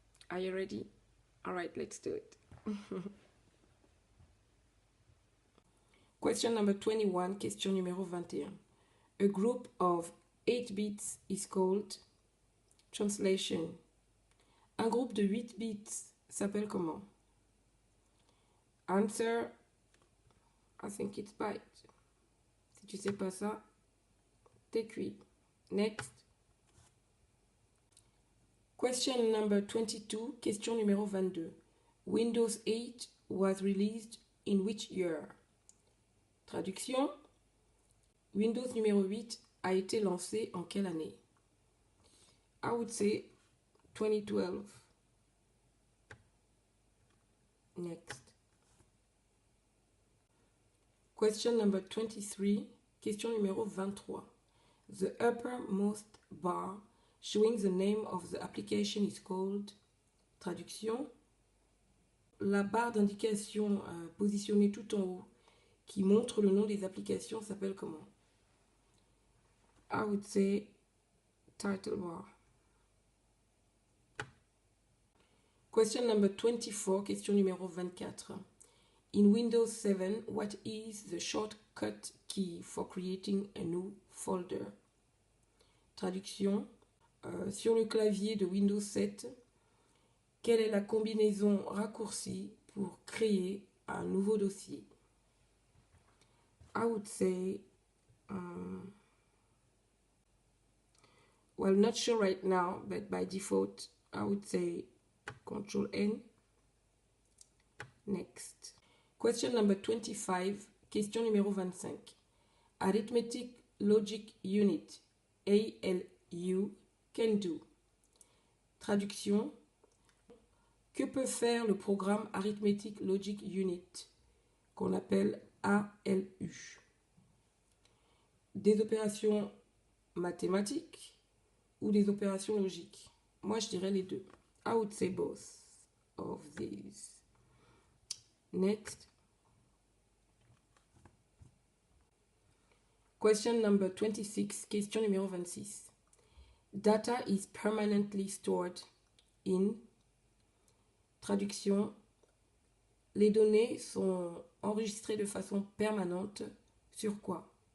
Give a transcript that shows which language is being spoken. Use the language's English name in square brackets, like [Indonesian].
[English] Are you ready? All right, let's do it. Question number 21, [French] question numéro 21. [English] A group of 8 bits is called translation. [French] Un groupe de 8 bits s'appelle comment? [English] Answer, I think it's byte. [French] Si tu sais pas ça, t'es cuit. [English] Next. Question number 22, [French] question numéro 22. [English] Windows 8 was released in which year? [French] Traduction. Windows numéro 8 a été lancé en quelle année? [English] I would say 2012. Next. Question number 23, [French] question numéro 23. [English] The uppermost bar showing the name of the application is called. [French] Traduction. La barre d'indication positionnée tout en haut qui montre le nom des applications s'appelle comment? [English] I would say title bar. Question number 24, [French] question numéro 24. [English] In Windows 7, what is the shortcut key for creating a new folder? [French] Traduction. Sur le clavier de Windows 7, quelle est la combinaison raccourcie pour créer un nouveau dossier? [English] I would say, well, not sure right now, but by default, I would say Control N. Next. Question number 25, [French] question numéro 25. [English] Arithmetic Logic Unit, ALU, can do. Traduction. [French] Que peut faire le programme Arithmetic Logic Unit, qu'on appelle ALU? Des opérations mathématiques ou des opérations logiques? Moi, je dirais les deux. [English] I would say both of these. Next. Question number 26, [French] question numéro 26. [English] Data is permanently stored in. [French] Traduction. Les données sont enregistrées de façon permanente sur quoi?